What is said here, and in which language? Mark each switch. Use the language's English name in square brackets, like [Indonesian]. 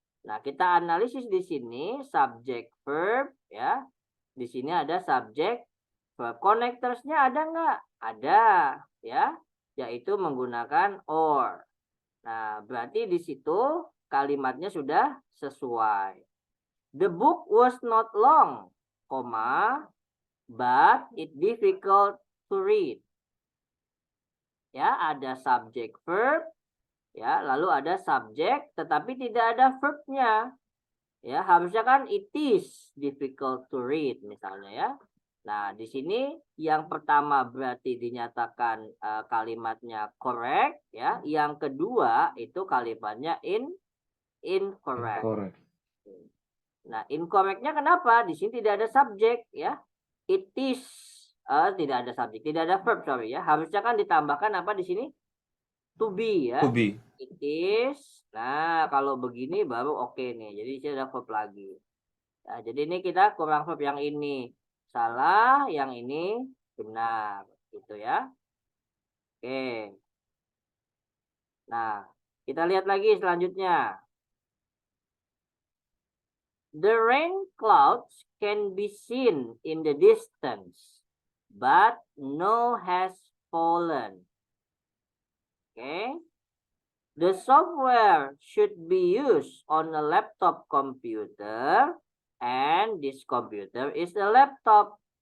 [Indonesian] Nah, kita analisis di sini subjek verb ya. Di sini ada subjek verb. Connectorsnya ada nggak? Ada ya, yaitu menggunakan or. Nah, berarti di situ kalimatnya sudah sesuai. [English] The book was not long, but it difficult to read. [Indonesian] Ya, ada subjek verb, ya, lalu ada subjek tetapi tidak ada verbnya. Ya, harusnya kan [English] it is difficult to read [Indonesian] misalnya ya. Nah, di sini yang pertama berarti dinyatakan kalimatnya correct ya. Yang kedua itu kalimatnya incorrect. Nah, incorrectnya kenapa? Di sini tidak ada subjek ya. It is tidak ada subjek, tidak ada verb, sorry ya. Harusnya kan ditambahkan apa di sini? To be ya. [English] To be. It is. [Indonesian] Nah, kalau begini baru oke nih. Jadi saya ada verb lagi. Nah, jadi ini kita kurang verb yang ini. salah, yang ini benar, gitu ya. Oke. Nah, kita lihat lagi selanjutnya. [English] The rain clouds can be seen in the distance, but no has fallen. Okay. The software should be used on a laptop computer, and this computer is a laptop.